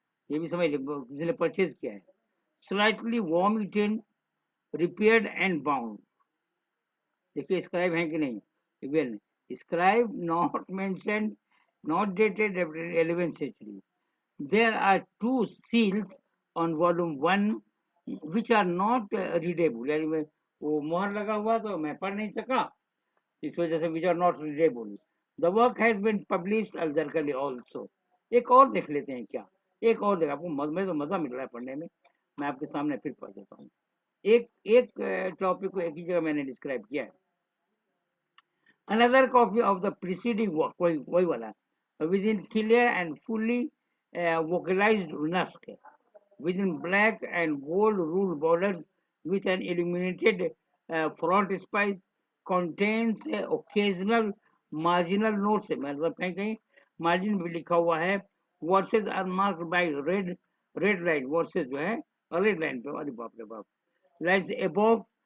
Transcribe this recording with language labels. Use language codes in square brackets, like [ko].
[ur] یہ بھی سمجھ لیں جس نے پرچیز کیا ہے. [en] Slightly worm eaten, repaired and bound. [ur] دیکھیے اسکرائب ہیں کہ نہیں. [en] Scribe not mentioned, not dated 11th century. There are 2 seals on volume 1 which are not readable. [ur] یعنی وہ مہر لگا ہوا تو میں پڑھ نہیں سکا اس وجہ سے [en] which are not readable. The work has been published al-Zarkali also. [ur] ایک اور دیکھ لیتے ہیں کیا. ایک اور دیکھ آپ کو مجھے تو مزہ مل رہا ہے پڑھنے میں. میں آپ کے سامنے پھر پڑھ دیتا ہوں. ایک ٹاپک کو ایک ہی جگہ میں نے ڈسکرائب کیا ہے. [en] Another copy of the preceding work [ur] وہی والا [en] within clear and fully vocalized Naskh, within black and gold ruled borders with an illuminated frontispice, contains occasional marginal notes. [ur] مطلب کہیں کہیں margin بھی لکھا ہوا ہے. [en] Verses are marked by red line. [ur] Verses جو ہے red line پہ ارے باپ رے باپ. [en] Lines above.